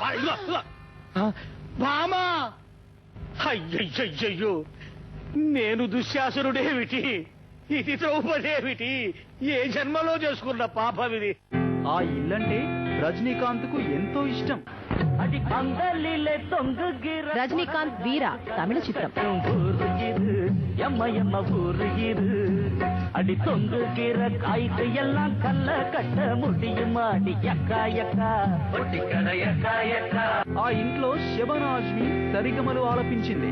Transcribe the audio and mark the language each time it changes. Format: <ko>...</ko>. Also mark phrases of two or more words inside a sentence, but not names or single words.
<te>బామా అయ్యయ్యయ్యో నేను దుశ్శాసనుడేమిటి ఇది ద్రౌపదేమిటి ఏ జన్మలో చేసుకున్న పాపం ఇది ఆ ఇల్లంటే రజనీకాంత్ కు ఎంతో ఇష్టం. రజనీకాంత్ వీర తమిళ చిత్రం.</te> <ta>அடி தொங்குகிற காய்க்கு எல்லாம் கல்ல கட்ட முடியுமா அடி எக்கா எக்கா எக்கா எக்கா.</ta> <te>ఆ ఇంట్లో శబనాజ్మి సరిగమలు ఆలపించింది.</te>